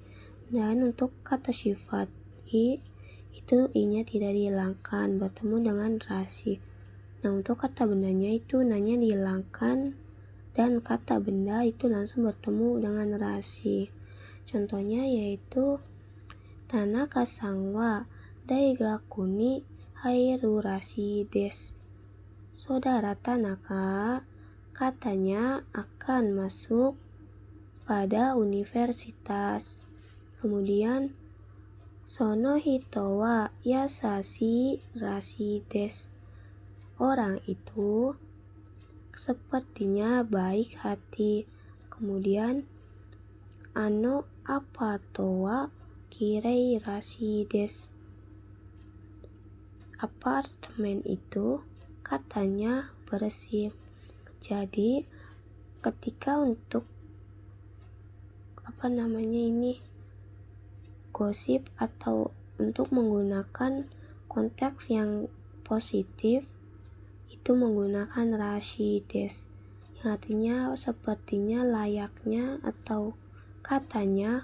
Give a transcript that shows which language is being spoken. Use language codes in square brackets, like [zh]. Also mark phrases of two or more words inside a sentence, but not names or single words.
[id] Dan untuk kata sifat itu i-nya tidak dihilangkan, bertemu dengan rashi. Nah, untuk kata bendanya itu nanya dihilangkan dan kata benda itu langsung bertemu dengan rashi. Contohnya yaitu [ja] 田中さんは大学に入るらしいです. [id] Saudara Tanaka katanya akan masuk pada universitas. [ja] Kemudian その人は優しいらしいです. [id] Orang itu sepertinya baik hati. [ja] Kemudian アパートはきれいらしいです. [id] Apartemen itu katanya bersih. Jadi ketika untuk gosip atau untuk menggunakan konteks yang positif itu menggunakan [ja] らしいです, [id] yang artinya sepertinya, layaknya, atau katanya.